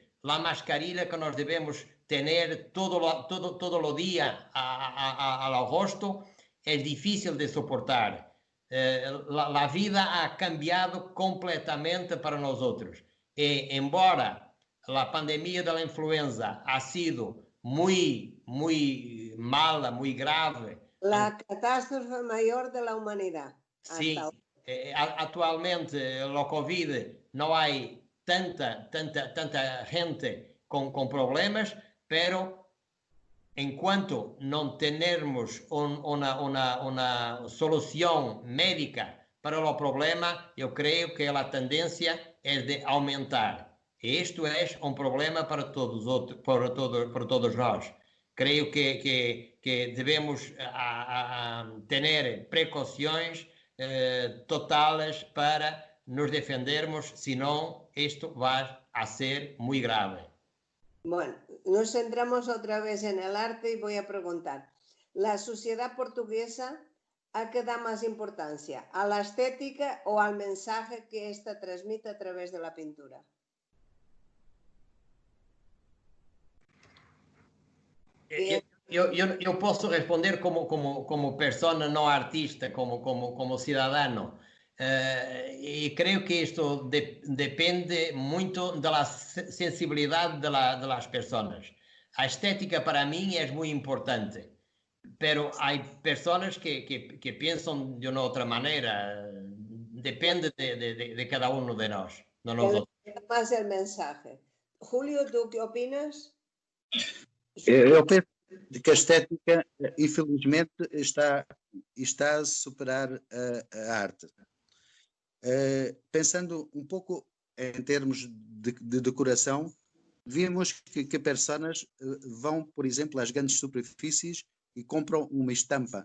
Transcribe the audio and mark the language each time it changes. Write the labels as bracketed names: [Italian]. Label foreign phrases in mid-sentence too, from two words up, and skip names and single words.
[Portuguese] A mascarilla que nós devemos ter todo o dia ao rosto é difícil de suportar. A vida [Spanish] ha cambiado completamente [Portuguese] para nós outros. E, embora a pandemia da influenza [Spanish] ha sido muy mala, muy grave. La catástrofe mayor de la humanidad. [Portuguese] Sí, actualmente o COVID não há tanta gente com problemas, pero enquanto não tivermos uma solução médica para o problema, eu creio que a tendência é de aumentar. E isto é problema para todos nós. Creio que devemos ter precauções totais para nos defendermos, senão isto vai a ser muito grave. [Spanish] Bueno, nos centramos otra vez en el arte y voy a preguntar, ¿la sociedad portuguesa a qué da más importancia? ¿A la estética o al mensaje que ésta transmite a través de la pintura? [Portuguese] Eu posso responder como persona não artista, como cidadão. E creio que isto depende muito da sensibilidade das pessoas. A estética para mim é muito importante, pero há pessoas que pensam de uma outra maneira. Depende de cada um de nós. [Spanish] Más el mensaje. Julio, ¿tú qué opinas? [Portuguese] Eu penso que a estética, infelizmente, está a superar a arte. Pensando um pouco em termos de decoração, vimos que pessoas vão, por exemplo, às grandes superfícies e compram uma estampa.